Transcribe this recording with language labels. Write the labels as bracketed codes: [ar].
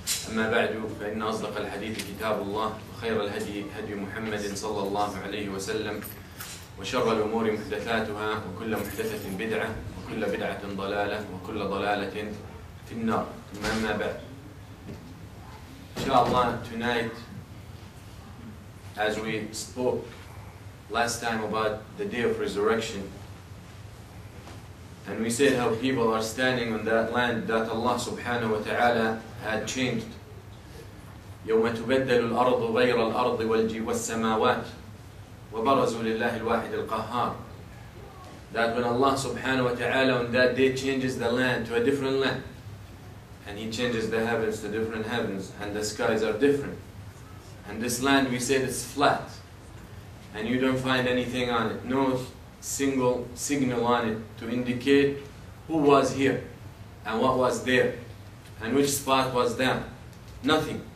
[ar] أما بعد فإن أصدق الحديث كتاب الله وخير الهدي هدي محمد صلى الله عليه وسلم وشر الأمور محدثاتها وكل محدثة بدعة وكل بدعة ضلالة وكل ضلالة في النار ثم أما بعد. [en] Inshallah, tonight, as we spoke last time about the day of resurrection, and we said how people are standing on that land that Allah subhanahu wa ta'ala had changed. [ar] يوم تبدل الأرض غير الأرض والسماوات وبرزوا لله الواحد القهار. [en] That when Allah subhanahu wa ta'ala on that day changes the land to a different land, and He changes the heavens to different heavens, and the skies are different. And this land, we said, it's flat, and you don't find anything on it, no single signal on it to indicate who was here, and what was there, and which spot was down. Nothing.